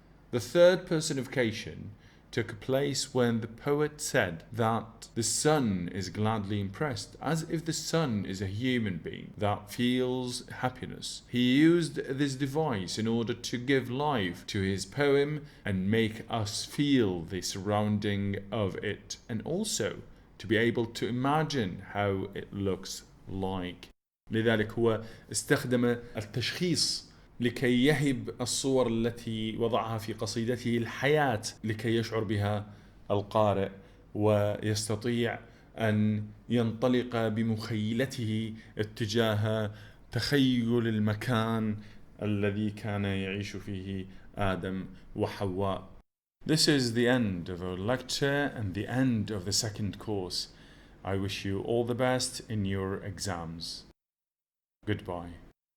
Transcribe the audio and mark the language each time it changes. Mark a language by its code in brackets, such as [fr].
[en] The third personification took place when the poet said that the sun is gladly impressed, as if the sun is a human being that feels happiness. He used this device in order to give life to his poem and make us feel the surrounding of it, and also to be able to imagine how it looks like. [ar] لذلك هو استخدم التشخيص لكي يهب الصور التي وضعها في قصيدته الحياة لكي يشعر بها القارئ ويستطيع أن ينطلق بمخيلته اتجاه تخيل المكان الذي كان يعيش فيه آدم وحواء. [en] This is the end of our lecture and the end of the second course. I wish you all the best in your exams. Goodbye.